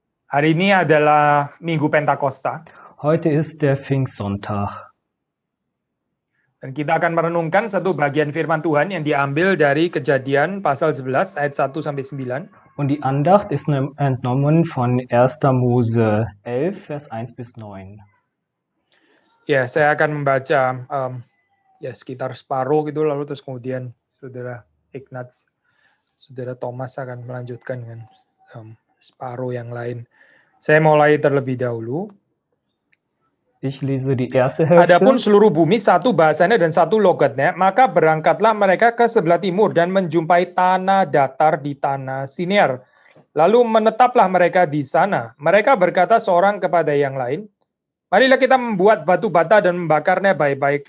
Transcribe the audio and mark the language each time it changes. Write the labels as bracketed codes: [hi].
[id] Hari ini adalah Minggu Pentakosta. [de] Heute ist der Pfingstsonntag. [id] Dan kita akan merenungkan satu bagian firman Tuhan yang diambil dari Kejadian pasal 11 ayat 1 sampai 9. [de] Und die Andacht ist entnommen von 1. Mose 11, Vers 1 bis 9. [id] Ya, saya akan membaca sekitar separuh gitu, lalu terus kemudian saudara Ignaz, saudara Thomas akan melanjutkan dengan separuh yang lain. Saya mulai terlebih dahulu. [de] Ich lese die erste Hälfte. [id] Adapun seluruh bumi satu bahasanya dan satu logatnya, maka berangkatlah mereka ke sebelah timur dan menjumpai tanah datar di tanah Sinear. Lalu menetaplah mereka di sana. Mereka berkata seorang kepada yang lain, marilah kita membuat batu bata dan membakarnya baik-baik.